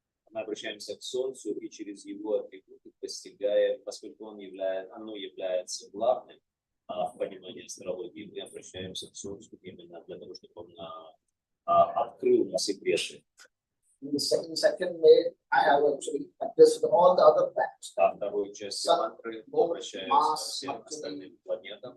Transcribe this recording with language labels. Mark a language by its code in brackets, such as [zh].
[ru] Мы обращаемся к Солнцу и через его атрибуты постигаем, поскольку оно является главным в понимании астрологии, мы обращаемся к Солнцу именно для того, чтобы он открыл нам секреты. [en] In the second way, I have actually addressed all the other planets. [ru] Вторую часть мантры мы обращаемся ко всем остальным планетам.